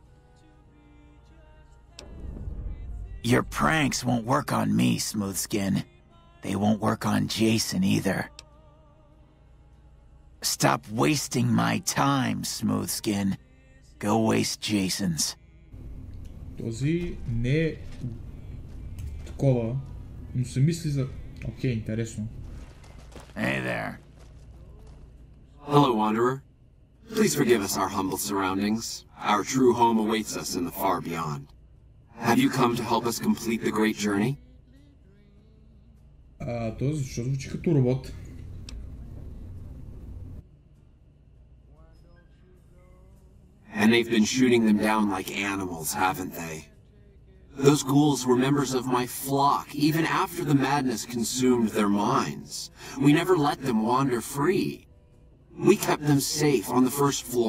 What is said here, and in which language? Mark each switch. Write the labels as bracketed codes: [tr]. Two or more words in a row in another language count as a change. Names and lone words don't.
[en] Your pranks won't work on me, Smoothskin. They won't work on Jason either. Stop wasting my time, Smoothskin. Go waste Jason's. [bg] Този не е такова, но се мисли за... Окей, интересно. [en] Hey there. Hello, Wanderer. Please forgive us our humble surroundings. Our true home awaits us in the far beyond. Have you come to help us complete the great journey? [bg] Този защо звучи като робот? [en] And they've been shooting them down like animals, haven't they? Those ghouls were members of my flock, even after the madness consumed their minds. We never let them wander free. We kept them safe on the first floor.